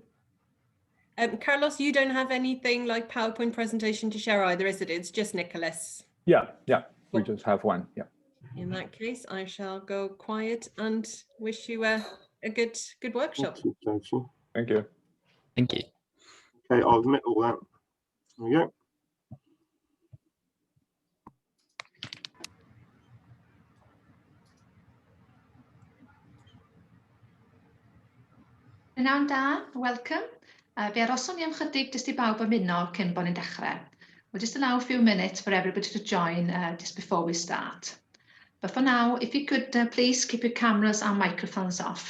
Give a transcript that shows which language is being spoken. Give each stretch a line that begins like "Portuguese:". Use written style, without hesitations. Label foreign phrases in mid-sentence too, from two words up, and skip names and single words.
English: Carlos, you don't have anything like PowerPoint presentation to share either, is it? It's just Nicolas. Yeah. We just have one. Yeah. In that case, I shall go quiet and wish you a good workshop. Thank you. Thank you. Okay, I'll admit all that. There we go.
Welsh: Prynawn da, welcome. Fe aroswn ni am chydig jyst I bawb ymuno cyn bod ni'n dechrau.
English: We'll just allow a few minutes for everybody to join just before we start. But for now, if you could please keep your cameras and microphones off.